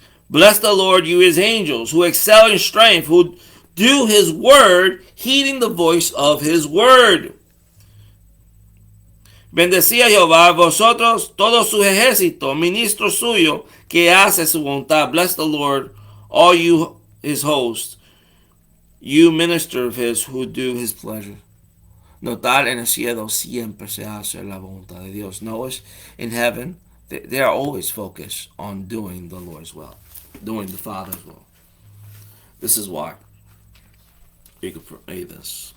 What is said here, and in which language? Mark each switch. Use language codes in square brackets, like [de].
[en] Bless the Lord, you his angels, who excel in strength, who do his word, heeding the voice of his word. [es] Bendecid a Jehová, vosotros, todos sus ejércitos, ministros suyos, que hace su voluntad. [en] Bless the Lord, all you his hosts, you minister of his, who do his pleasure. [es] Notar en el cielo siempre se hace la voluntad de Dios. [en] Notice in heaven, they are always focused on doing the Lord's will, doing the Father's will. This is why we could pray this.